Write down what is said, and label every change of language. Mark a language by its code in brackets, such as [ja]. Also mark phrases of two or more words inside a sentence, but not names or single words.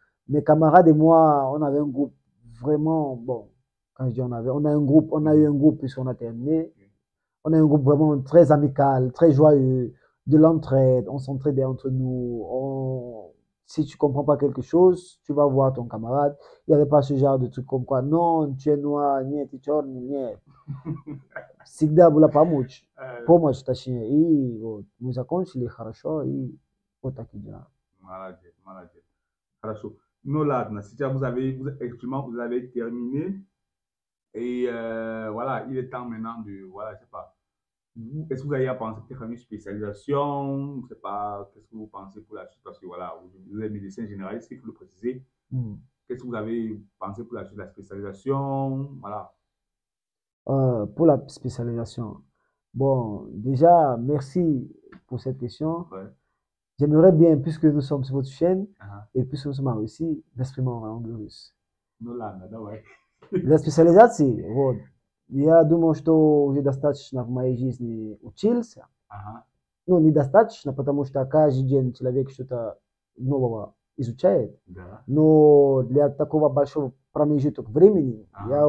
[fr] Mes camarades et moi, on avait un groupe vraiment, bon, quand je dis on avait, on a un groupe, on a eu Mhm. un groupe puisqu'on a terminé. On a un groupe vraiment très amical, très joyeux, de l'entraide, on s'entraidait entre nous. Si tu comprends pas quelque chose, tu vas voir ton camarade. Il n'y avait pas ce genre de truc comme quoi, non, tu es noir, ni tu es chorn, ni. [ru] Всегда было помочь. Euh, Помощь, точнее. И вот мы закончили хорошо, и вот такие дела. [fr] Maladie, maladie. Alors, nous, là, vous avez, actuellement, vous avez terminé. Et voilà, il est temps maintenant de, voilà, je sais pas. Est-ce que vous avez pensé peut-être à une spécialisation? Je ne sais pas, qu'est-ce que vous pensez pour la suite? Parce que voilà, vous êtes médecin généraliste, il faut le préciser. Mm. Qu'est-ce que vous avez pensé pour la suite? La spécialisation? Voilà. Pour la spécialisation. Bon, déjà, merci pour cette question. Ouais. J'aimerais bien, puisque nous sommes sur votre chaîne Uh-huh. et puisque nous sommes en Russie, m'exprimer en langue russe. [ru] Ну ладно, давай. Для специализации, вот, я думаю, что уже достаточно в моей жизни учился. Ага. Ну, недостаточно, потому что каждый день человек что-то нового изучает. Да. Но для такого большого промежутка времени я